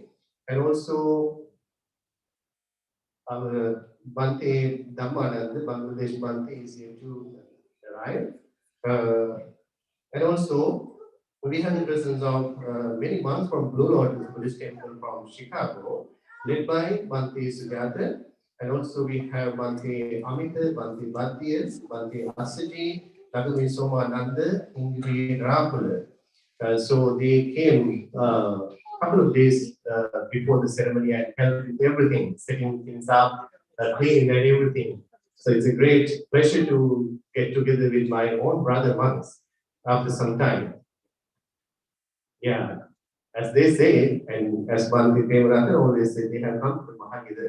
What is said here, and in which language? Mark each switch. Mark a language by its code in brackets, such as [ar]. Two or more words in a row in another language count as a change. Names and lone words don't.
[en] And also our Bhante Dhammanand, Bangladesh Bhante is here to arrive. And also we have the presence of many monks from Blue Lotus Buddhist Temple from Chicago, led by Bhante Sujata. And also we have Bhante Amita, Bhante Bhattiyas, Bhante Asaji, Takumi Somananda, Ingrid Rapula. So they came a couple of days before the ceremony and helped with everything, setting things up, cleaning and everything. So it's a great pleasure to get together with my own brother monks after some time. Yeah, as they say, and as Bhante Premarata always say, they have come from Mahagida.